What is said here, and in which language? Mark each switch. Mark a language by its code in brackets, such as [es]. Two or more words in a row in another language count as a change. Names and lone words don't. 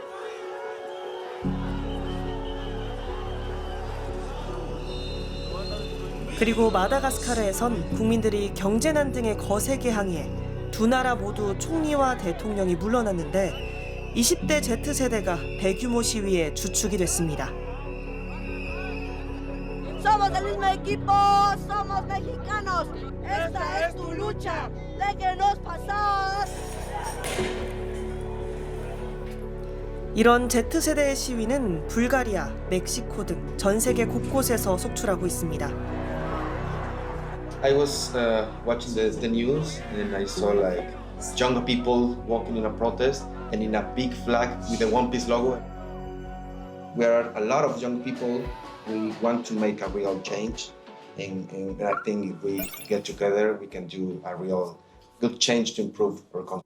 [ko] 그리고 마다가스카르에선 국민들이 경제난 등의 거세게 항의해 두 나라 모두 총리와 대통령이 물러났는데 20대 Z세대가 대규모 시위에 주축이 됐습니다. [es] Somos del mismo equipo, somos mexicanos. Esta es tu lucha. Déjenos pasar. [ko] 이런 Z세대의 시위는 불가리아, 멕시코 등 전 세계 곳곳에서 속출하고 있습니다. [en] I was watching the news and I saw like younger people walking in a protest and in a big flag with the One Piece logo. We are a lot of young people. We want to make a real change, and I think if we get together, we can do a real good change to improve our country.